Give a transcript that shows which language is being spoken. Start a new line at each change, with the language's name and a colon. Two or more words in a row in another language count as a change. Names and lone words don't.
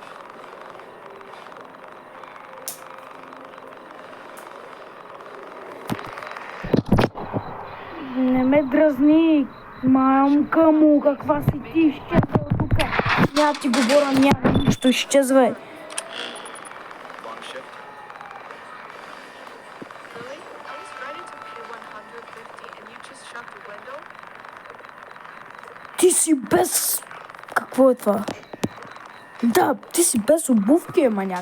Bulgarian: Не ме дразни, мамка му, каква си ти, изчезва от тук. Няма ти говоря, няма нищо, изчезвай.
English: Long shift. Lily, I was ready to pay 150 and you just shut the window?
Bulgarian: Ти си без... Какво е това? Да, ти си без обувки, маняк.